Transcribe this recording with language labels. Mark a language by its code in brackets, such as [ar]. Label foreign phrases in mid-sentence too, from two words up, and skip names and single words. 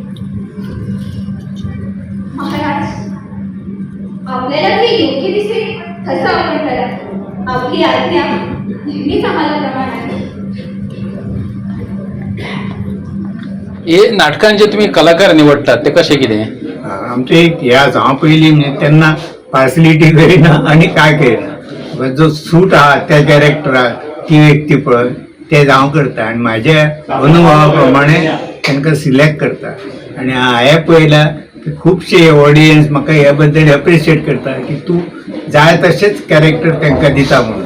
[mr] महाराज, आपल्याला जे योग्य दिसेल तसं आपण करा. आपली आज्ञा नेहमीच आम्हाला प्रमाण आहे. [kok] हे नाटकांचे तुम्ही कलाकार निवडतात ते कसे कितें? आमचे एक ह्याच हांव पयलीं म्हणजे तेन्ना पार्सलिटी करिना आनी काय करिना. जो सूट आहा त्या कॅरेक्टराक ती व्यक्ती पळय ते हांव करता आनी म्हाज्या अनुभवा प्रमाणे तांकां सिलेक्ट करता. आनी हांवें पळयलां की खुबशे ऑडियन्स म्हाका ह्या बद्दल एप्रिशिएट करता की तूं जाय तशेंच कॅरेक्टर तांकां दिता म्हणून.